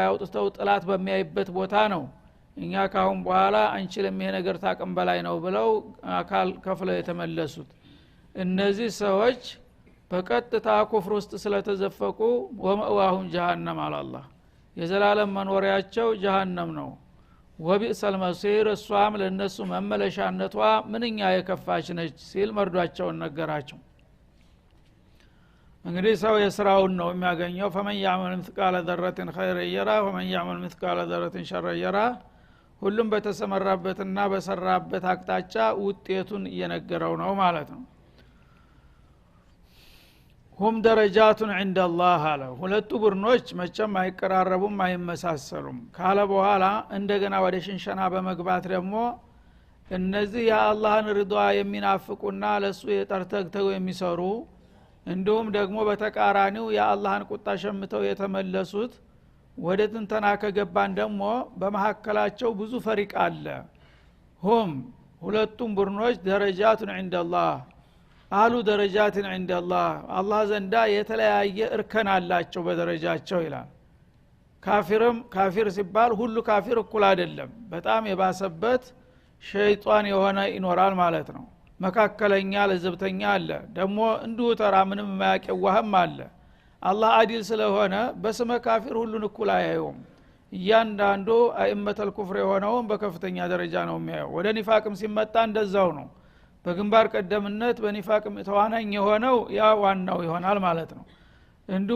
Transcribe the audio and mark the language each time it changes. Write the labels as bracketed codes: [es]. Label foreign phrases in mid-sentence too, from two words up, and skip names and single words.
[am] አውጥተው ጥላት በሚያይበት ቦታ ነው እኛ ካሁን በኋላ አንችልም ይሄ ነገር ታቀም በላይ ነው ብለው አካል ከፍለው የተመለሱት። እነዚህ ሰዎች በቀጥታ ኩፍር ውስጥ ስለተዘፈቁ [ar] ومأواهم جهنم [am] አላህ የዘላለም መኖሪያቸው ጀሃነም ነው። [ar] وبئس المصير [am] እሷም ለነሱ መመለሻነቷ ምንኛ የከፋች ነች ሲል መርዷቸውን ነገራቸው። እንግዲህ ሰው የስራውን ነው የሚያገኘው። [ar] فمن يعمل مثقال ذرة خيرا يره ومن يعمل مثقال ذرة شرا يره [am] ሁሉም በተሰመራበትና በሰራበት አቅጣጫ ውጤቱን እየነገረው ነው ማለት ነው። [ar] هم درجات عند الله [am] አለ። ሁለቱ ቡድኖች መቼም አይቀራረቡም አይመሳሰሉም ካለ በኋላ እንደገና ወደ ሽንሸና በመግባት ደግሞ እነዚህ የአላህን ርዷ የሚናፍቁና ለሱ የጠርተግተው የሚሰሩ እንዲሁም ደግሞ በተቃራኒው የአላህን ቁጣ ሸምተው የተመለሱት ወደ ትንተና ከገባን ደግሞ በመሐከላቸው ብዙ ፈሪቅ አለ። ሁም ሁለቱም ቡድኖች [ar] درجات عند الله [am] አሉ [ar] درجات عند الله [am] አላህ ዘንዳ የተለያየ እርከን አላቸው በደረጃቸው ይላል። ካፊር ሲባል ሁሉ ካፊር እኩል አይደለም። በጣም የባሰበት ሸይጣን የሆነ ይኖራል ማለት ነው። መካከለኛ ለዘብተኛ አለ፣ ደግሞ እንዲሁ ተራ ምንም የማያቀዋህም አለ። አላህ አዲል ስለሆነ በስመ ካፊር ሁሉን እኩል አያየውም። እያንዳንዱ [ar] أئمة الكفر [am] የሆነውን በከፍተኛ ደረጃ ነው የሚያየው። ወደ ኒፋቅም ሲመጣ እንደዛው ነው። በግንባር ቀደምነት በኒፋቅም ተዋናኝ የሆነው ያ ዋናው ይሆናል ማለት ነው። እንዲሁ